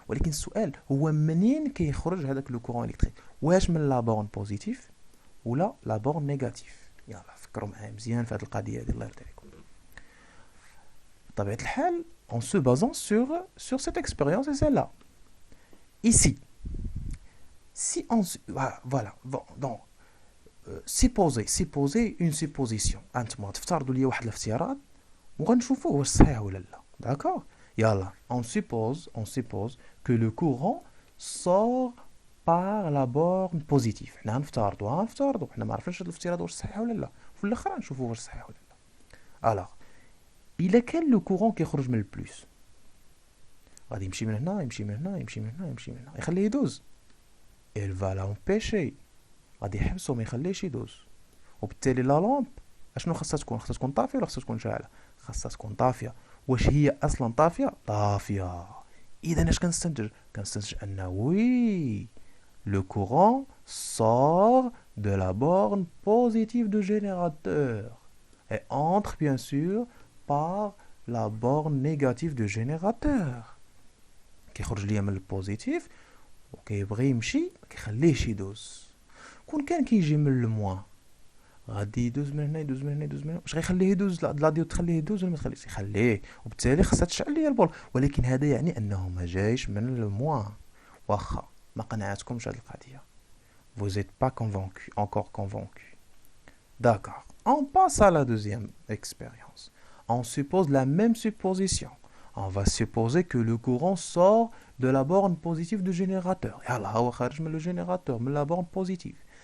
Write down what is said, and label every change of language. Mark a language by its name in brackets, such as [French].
[Arabic] ولكن السؤال هو منين كيخرج هذاك لو كورون الكتريك؟ واش من لا بورن بوزيتيف ولا لا بورن نيجاتيف؟ يلا فكروا معايا مزيان في هذه القضيه هذه الله يرضي عليكم. بطبيعه الحال [French] en se basant sur cette expérience et celle-là. Ici si on voilà donc supposer une supposition. [Arabic] انتما تفترضوا لي واحد الافتراض وغنشوفوه واش صحيح ولا لا. [French] D'accord? [Arabic] يلا [French] on suppose que le courant sort par la borne positive. [Arabic] حنا غنفترضوا حنا ما عرفناش هاد الافتراض واش صحيح ولا لا. في الاخر نشوفوا واش صحيح ولا لا. الوغ الا كان لو كورون كيخرج من البلوس غادي يمشي من هنا يمشي من هنا يمشي من هنا يمشي من هنا يخليه يدوز. [French] il va l'empêcher [Arabic] غادي يحبسو ما يخليهش يدوز. وبالتالي لا لامب اشنو خاصها تكون؟ خاصها تكون طافيه ولا خاصها تكون شاعله؟ خاصها تكون طافيه. واش هي اصلا طافيه؟ طافيه. اذا اش كنستنتج؟ كنستنتج ان وي [French] le courant sort de la borne positive du générateur et entre bien sûr par la borne négative du générateur. [Arabic] كيخرج ليا من البوزيتيف وكيبغي يمشي ما كيخليهش يدوز. كون كان كيجي من الموان غادي يدوز من هنا يدوز من هنا يدوز من هنا. واش غيخليه يدوز؟ لا ديود تخليه يدوز ولا ما تخليش؟ يخليه. وبالتالي خاصها تشعل ليا البول. ولكن هذا يعني انه ما جايش من الموان. واخا ما قنعتكمش هاد القضيه. [French] Vous n'êtes pas convaincu, encore convaincu. D'accord. On passe à la deuxième expérience. On suppose la même supposition. On va supposer que le courant sort de la borne positive du générateur. [Arabic] يلا هو خارج من le générateur, من la borne positive.